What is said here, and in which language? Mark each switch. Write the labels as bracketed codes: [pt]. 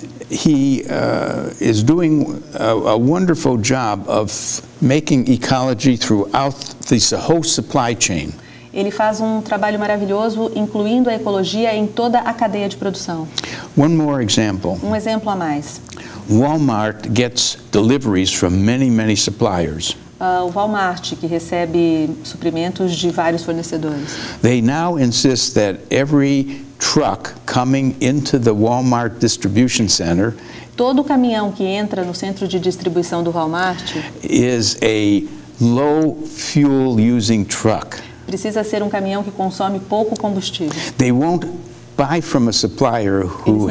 [en] He is doing a wonderful job of making ecology throughout the whole supply chain. [pt] Ele faz um trabalho maravilhoso, incluindo a ecologia em toda a cadeia de produção. [en] One more example. [pt] Um exemplo a mais. [en] Walmart gets deliveries from many suppliers. [pt] O Walmart, que recebe suprimentos de vários fornecedores. [en] They now insist that every truck coming into the Walmart distribution center [pt] todo caminhão que entra no centro de distribuição do Walmart [en] is a low fuel using truck. [pt] Precisa ser um caminhão que consome pouco combustível. [en] They won't buy from a supplier who